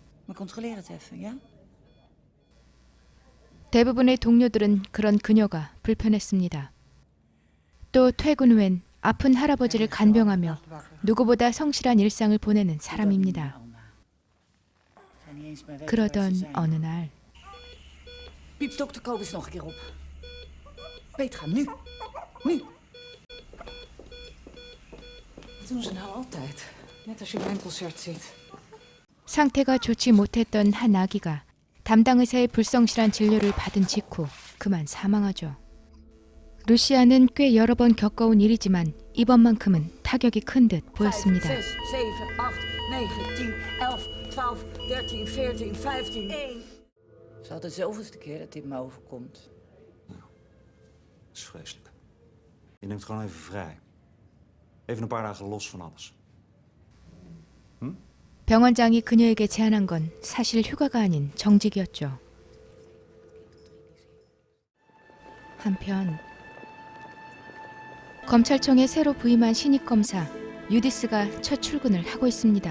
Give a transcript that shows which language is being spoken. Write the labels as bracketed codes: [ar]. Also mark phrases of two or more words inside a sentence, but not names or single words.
[ko] 대부분의 동료들은 그런 그녀가 불편했습니다. 또 퇴근 후엔 아픈 할아버지를 간병하며 누구보다 성실한 일상을 보내는 사람입니다. 그러던 어느 날 [nl] Piep, dokter, kom eens nog een keer op. Petra, nu. Nu. Dat doen ze nou altijd. Net als je bij een concert ziet. [ko] 상태가 좋지 못했던 한 아기가 담당 의사의 불성실한 진료를 받은 직후 그만 사망하죠. 루시아는 꽤 여러 번 겪어온 일이지만 이번만큼은 타격이 큰 듯 보였습니다. 5, 6, 7, 8, 9, 10, 11, 12, 13, 14, 15, 1. [nl] Het is al de zoveelste keer dat dit me overkomt. Dat is vreselijk. Je neemt gewoon even vrij. Even een paar dagen los van alles. [ko] 병원장이 그녀에게 제안한 건 사실 휴가가 아닌 정직이었죠. 한편 검찰청에 새로 부임한 신입 검사 유디스가 첫 출근을 하고 있습니다.